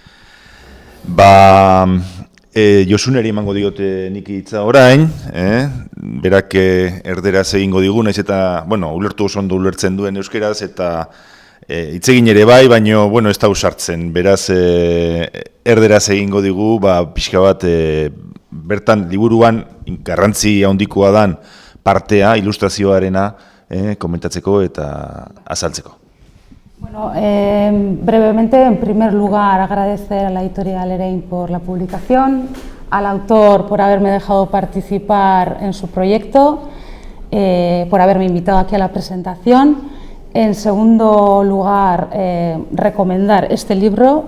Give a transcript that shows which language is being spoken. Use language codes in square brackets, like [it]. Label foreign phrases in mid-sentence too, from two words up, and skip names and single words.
[eu] Josuneri emango diote nik hitza orain, berak erderaz egingo digu, naiz eta, ulertu oso ondo ulertzen duen euskeraz, eta hitz egin ere bai, baina, ez da usartzen, beraz erderaz egingo digu, pixka bat, bertan liburuan garrantzi handikoa dan partea, ilustrazioarena, komentatzeko eta azaltzeko. [es] Bueno, brevemente, en primer lugar, agradecer a la editorial Erein por la publicación, al autor por haberme dejado participar en su proyecto, por haberme invitado aquí a la presentación. En segundo lugar, recomendar este libro.